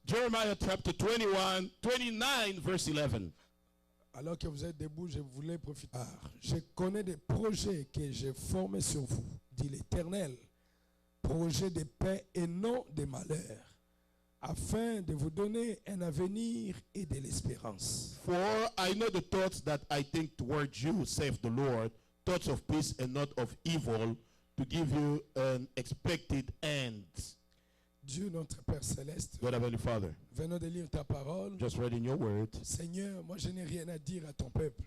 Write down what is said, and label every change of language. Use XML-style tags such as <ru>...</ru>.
<en>Jeremiah chapter 29, verse 11.</en> <fr>Alors que vous êtes debout, je voulais profiter. Je connais des projets que j'ai formés sur vous, dit l'Éternel. Projets de paix et non de malheur, afin de vous donner un avenir et de l'espérance.</fr> <en>For I know the thoughts that I think towards you, saith the Lord, thoughts of peace and not of evil, to give you an expected end.</en> <fr>Dieu notre Père Céleste,</fr> <en>God Heavenly Father,</en> <fr>venons de lire ta parole.</fr> <en>just reading your word.</en> <fr>Seigneur, moi je n'ai rien à dire à ton peuple.</fr>